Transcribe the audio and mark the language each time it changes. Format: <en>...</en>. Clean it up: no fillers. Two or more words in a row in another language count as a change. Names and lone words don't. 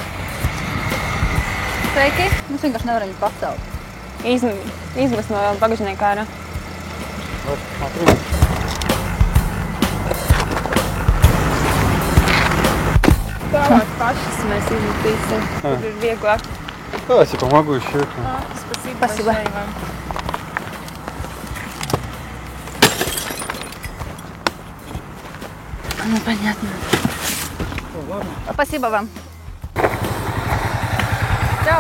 <lv>Sveiki, mēs vienkārši nevaram viņu pacelt. Izmest no bagažnieka ārā. Tālāk pašas mēs izmetīsim, kur ir vieglāk.</lv> <ru>Давайте помогу еще. Спасибо. Ну, понятно. Спасибо вам. Чао.</ru>